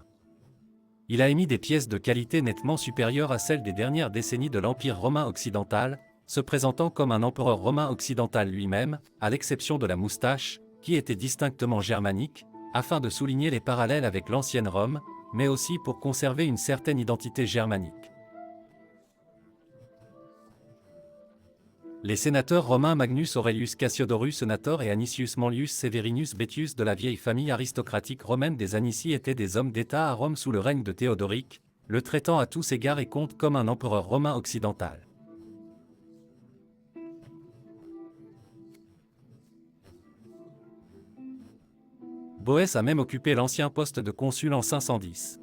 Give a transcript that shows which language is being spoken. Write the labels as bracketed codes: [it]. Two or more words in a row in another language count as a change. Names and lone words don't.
[fr] Il a émis des pièces de qualité nettement supérieures à celles des dernières décennies de l'Empire romain occidental, se présentant comme un empereur romain occidental lui-même, à l'exception de la moustache, qui était distinctement germanique, afin de souligner les parallèles avec l'ancienne Rome, mais aussi pour conserver une certaine identité germanique. Les sénateurs romains Magnus Aurelius Cassiodorus Senator et Anicius Manlius Severinus Betius de la vieille famille aristocratique romaine des Anici étaient des hommes d'État à Rome sous le règne de Théodoric, le traitant à tous égards et compte comme un empereur romain occidental. Boès a même occupé l'ancien poste de consul en 510.